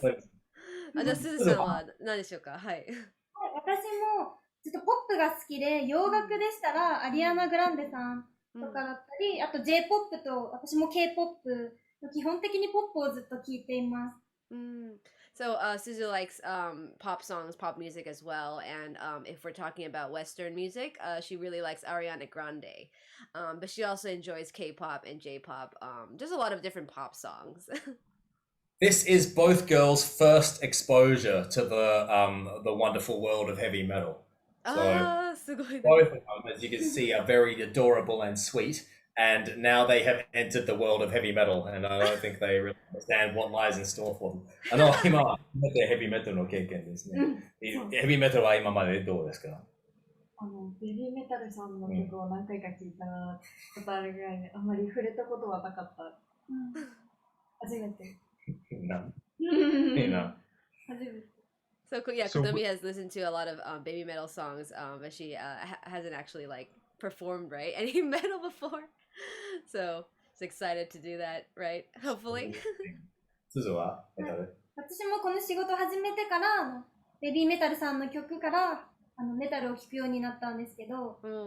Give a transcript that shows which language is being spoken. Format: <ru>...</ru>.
<ja>じゃあ、すずさんは何でしょうか。はい。私もちょっとポップが好きで、洋楽でしたらアリアナ・グランデさんとかだったり、あと J-POP と私も K-POP、基本的にポップをずっと聴いています。</ja> <en>So Suzu likes pop songs, pop music as well, and if we're talking about Western music, she really likes Ariana Grande, but she also enjoys K-pop and J-pop, just a lot of different pop songs. This is both girls' first exposure to the wonderful world of heavy metal. So both of them, as you can see, are very adorable and sweet. And now they have entered the world of heavy metal, and I don't think they really understand what lies in store for them.</en> <ja>今はヘビーメタルの経験ですね。ヘビーメタルは今までどうですか？ベビーメタルさんの曲を何回か聴いたことあるぐらいで、あんまり触れたことはなかった。初めて。</ja> <en>So yeah, Kotomi has listened to a lot of baby metal songs, but she hasn't actually like performed any metal before. So she's excited to do that, right? Hopefully.</en> <ja>すずは私もこの仕事始めてからベビーメタルさんの曲からメタルを聴くようになったんですけど。</ja>